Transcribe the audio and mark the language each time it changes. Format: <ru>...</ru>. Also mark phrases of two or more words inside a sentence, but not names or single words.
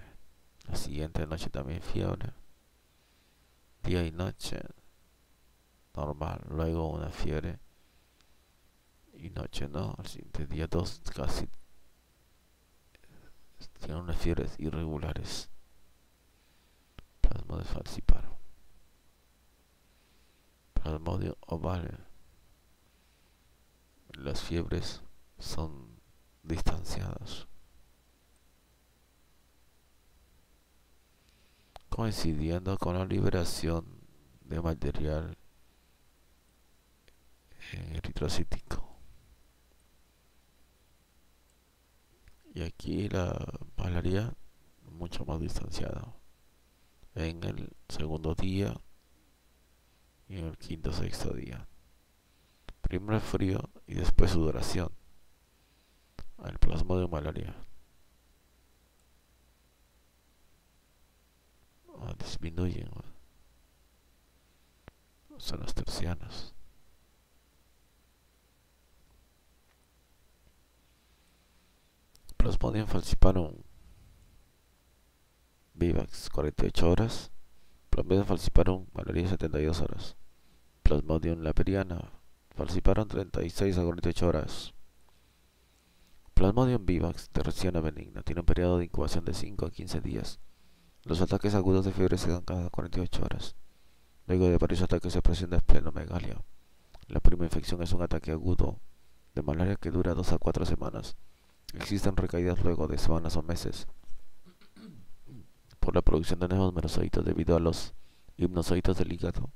<es>La siguiente noche también fiebre. Día y noche normal. Luego una fiebre y noche no. Al siguiente día dos casi tienen unas fiebres irregulares. Plasmodium falciparum. Plasmodium ovale. Las fiebres son distanciadas, coincidiendo con la liberación de material eritrocítico. Y aquí la malaria mucho más distanciada. En el segundo día y en el quinto sexto día. Primero frío y después sudoración. El plasmodium malaria disminuyen. Son los tercianos. Plasmodium falciparum vivax 48 horas. Plasmodium falciparum malaria 72 horas. Plasmodium laperiana falciparum 36 a 48 horas. Plasmodium vivax terciana benigna tiene un periodo de incubación de 5 a 15 días. Los ataques agudos de fiebre se dan cada 48 horas. Luego de varios ataques se presenta esplenomegalia. La primera infección es un ataque agudo de malaria que dura 2 a 4 semanas. Existen recaídas luego de semanas o meses por la producción de nuevos melanocytos debido a los hipnozoitos del hígado.</es>